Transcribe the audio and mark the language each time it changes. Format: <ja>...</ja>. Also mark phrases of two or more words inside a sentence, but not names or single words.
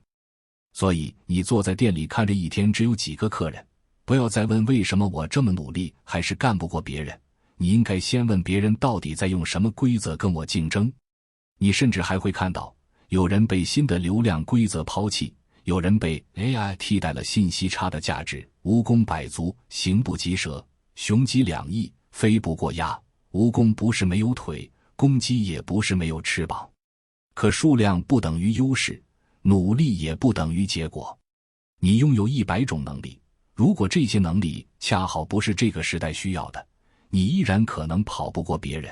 <zh>所以你坐在店裡看着一天只有幾個客人，不要再問為什麼我這麼努力還是幹不過別人，你應該先問別人到底在用什麼規則跟我競爭。你甚至還會看到，有人被新的流量規則拋棄，有人被 AI 替代了信息差的價值，蜈蚣百足，形不及蛇，雄雞兩翼，飛不過鴨。蜈蚣不是沒有腿，公雞也不是沒有翅膀。可數量不等於優勢，努力也不等於結果。你擁有100種能力，如果這些能力恰好不是這個時代需要的，你依然可能跑不過別人。</zh>